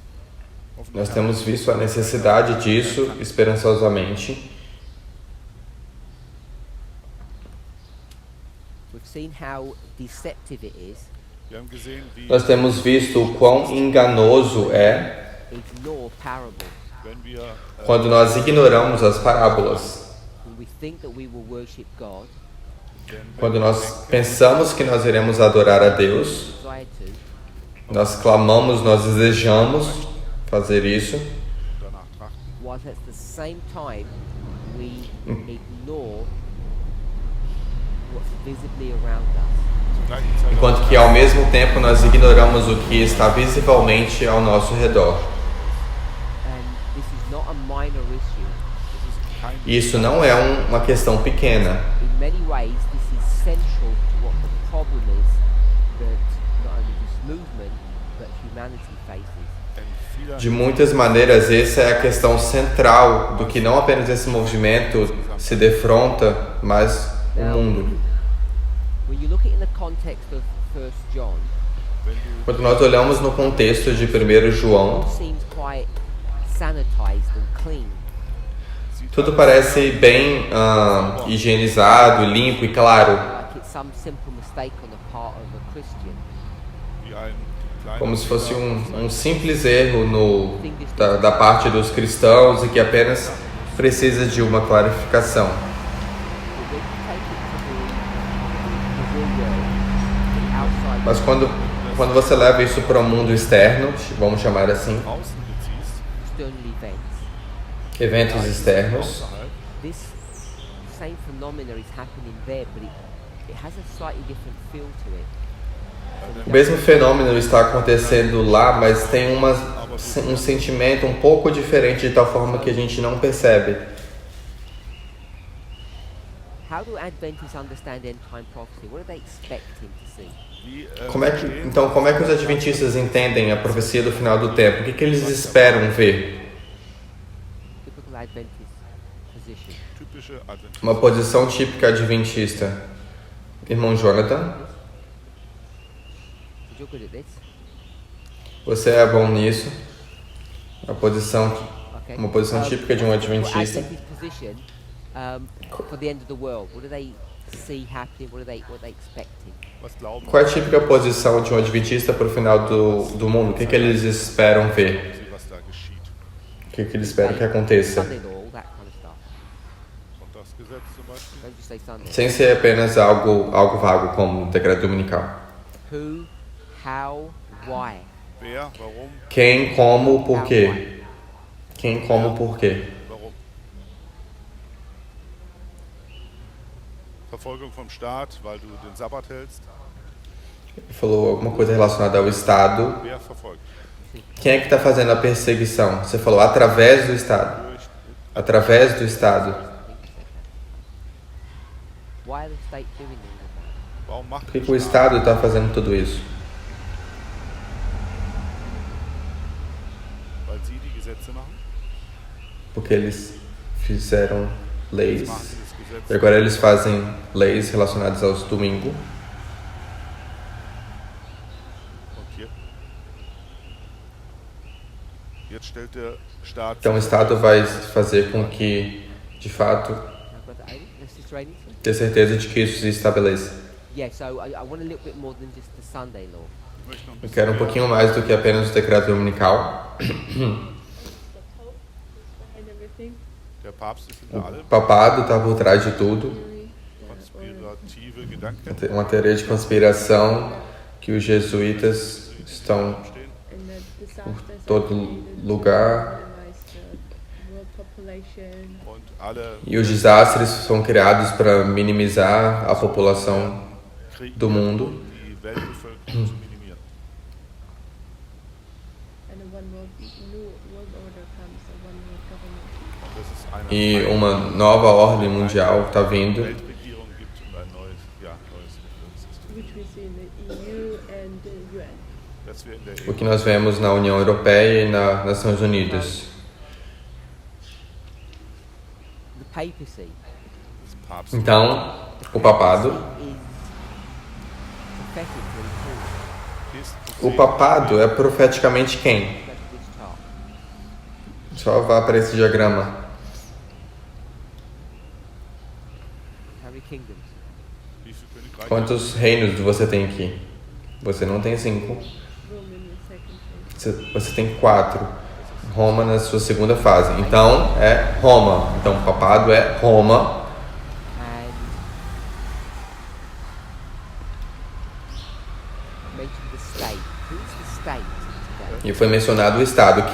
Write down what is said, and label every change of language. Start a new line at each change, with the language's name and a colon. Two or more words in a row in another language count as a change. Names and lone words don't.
Portuguese: Nós temos visto a necessidade disso esperançosamente.
English: We've We've seen how deceptive it is.
German: Wir haben gesehen, wie,
Portuguese: Nós temos visto o quão enganoso é
English: Ignore parables.
German: wenn wir
Portuguese: quando nós ignoramos as parábolas.
English: When we think that we will worship God,
Portuguese: Quando nós pensamos que nós iremos adorar a Deus,
English: desire to,
Portuguese: nós clamamos, nós desejamos fazer isso,
German: danach trachten,
English: whilst at the same time we ignore what's visibly around us.
German: zur gleichen Zeit
Portuguese: enquanto que ao mesmo tempo nós ignoramos o que está visivelmente ao nosso redor.
English: And this is not a minor issue.
Portuguese: E isso não é uma questão pequena.
English: In many ways, this is central to what the problem is that not only this movement, but humanity faces.
German: in vieler
Portuguese: De muitas maneiras, essa é a questão central do que não apenas esse movimento se defronta, mas o mundo.
English: When you look at it in the context of 1 John,
Portuguese: Quando nós olhamos no contexto de 1 João,
English: it seems quite sanitized and clean.
Portuguese: tudo parece bem higienizado, limpo e claro,
English: Like it's some simple mistake on the part of a Christian.
German: wie ein kleiner
Portuguese: como se fosse
German: Fehler
Portuguese: um simples erro da parte dos cristãos e que apenas precisa de uma clarificação.
English: But when you take it to the real world, the outside
Portuguese: Mas quando você leva isso para o mundo externo, vamos chamar assim,
German: außen beziehst,
English: external
Portuguese: eventos externos,
German: außerhalb,
English: this same phenomena is happening there, but it has a slightly different feel to it.
Portuguese: o mesmo fenômeno está acontecendo lá, mas tem um sentimento um pouco diferente de tal forma que a gente não percebe.
English: How do Adventists understand end time prophecy? What are they expecting to see?
German: wie
Portuguese: Como é que os adventistas entendem a profecia do final do tempo? O que eles esperam ver?
English: Typical Adventist position.
German: typische Adventisten.
Portuguese: Uma posição típica adventista. Irmão Jonathan,
English: You're good at this,
Portuguese: você é bom nisso. Uma posição
English: okay?
Portuguese: típica de um adventista.
English: Adventist position for the end of the world. What do they see happening? What are they expecting?
German: Was glauben
Portuguese: Qual é a típica posição de um adventista para o final do mundo? O que eles esperam ver?
German: Sie, was da geschieht?
Portuguese: O que eles esperam que aconteça?
English: Sunday law, all that kind of stuff.
German: Sonntagsgesetz zum Beispiel.
English: Don't just say Sunday.
Portuguese: Sem ser apenas algo vago como o decreto dominical.
English: Who, how, why?
German: Wer, warum,
Portuguese: Quem, como, por quê? Quem, como, por quê?
German: warum? Verfolgung vom Staat, weil du den Sabbat hältst.
Portuguese: Ele falou alguma coisa relacionada ao Estado.
German: Wer verfolgt?
Portuguese: Quem é que está fazendo a perseguição? Você falou através do Estado.
German: Durch
Portuguese: Através do Estado.
English: Why are the state doing all of that?
German: Warum macht
Portuguese: Por que
German: der
Portuguese: o
German: Staat?
Portuguese: Estado está fazendo tudo isso?
German: Weil sie die Gesetze machen.
Portuguese: Porque eles fizeram leis.
German: Machen sie das Gesetz.
Portuguese: E agora eles fazem leis relacionadas aos domingos.
German: Und hier. Jetzt stellt der Staat
Portuguese: Então o Estado vai fazer com que, de fato,
English: Now, Brother Aiden, Sister Aiden?
Portuguese: ter certeza de que isso se estabeleça.
English: Yeah, so I want a little bit more than just the Sunday law.
German: Ich möchte noch ein
Portuguese: Eu
German: bisschen
Portuguese: quero um
German: mehr.
Portuguese: pouquinho mais do que apenas o decreto dominical.
English: The Pope and everything.
German: Der Papst ist hinter
Portuguese: O
German: allem.
Portuguese: papado está por trás de tudo.
German: Konspirative Gedanken
Portuguese: Uma teoria de conspiração que os jesuítas estão
German: stehen.
English: And the disasters
Portuguese: por todo
English: are created to
Portuguese: lugar.
English: minimize the world population.
German: Und alle
Portuguese: E os desastres são criados para minimizar a população
German: Kriege,
Portuguese: do mundo.
German: die Weltbevölkerung zu minimieren.
English: And a new world order comes, a one world government.
German: Und dass es eine
Portuguese: E uma nova ordem mundial está vindo.
German: Weltregierung gibt und ein neues System.
English: Which we see in the EU and the UN.
German: Dass wir in der
Portuguese: O que nós vemos na União Europeia e nas Nações Unidas.
English: The papacy
German: des Papstes
Portuguese: Então, o papado.
English: is prophetically called.
German: ist
Portuguese: O papado é profeticamente quem?
English: Go to this chart.
Portuguese: Só vá para esse diagrama.
English: How many kingdoms?
German: Wie viele Königreiche?
Portuguese: Quantos reinos você tem aqui? Você não tem 5.
English: Rome in the second phase.
Portuguese: Você tem 4. Roma na sua segunda fase. Então é Roma. Então o papado é Roma.
English: And mentioned the state. Who's the state today?
Portuguese: E foi mencionado o Estado.